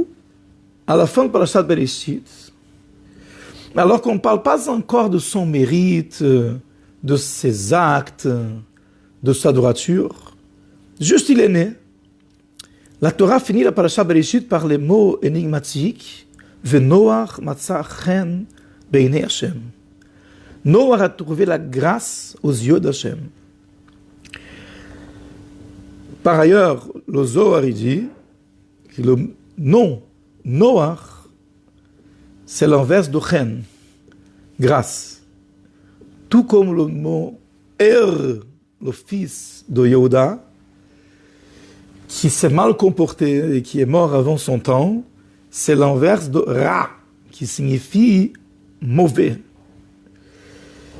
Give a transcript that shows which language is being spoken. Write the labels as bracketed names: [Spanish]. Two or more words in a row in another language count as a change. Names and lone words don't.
[French] à la fin de Parashat Bereshit, alors qu'on ne parle pas encore de son mérite, de ses actes, de sa droiture, juste il est né. La Torah finit la Parashat Bereshit par les mots énigmatiques « [Hebrew] ונח מצא חן בעיני השם ». [French] Noach a trouvé la grâce aux yeux d'Hachem. Par ailleurs, le Zohar dit que le nom Noach, c'est l'inverse de chen, grâce. Tout comme le mot Er, le fils de Yehuda, qui s'est mal comporté et qui est mort avant son temps, c'est l'inverse de Ra, qui signifie mauvais.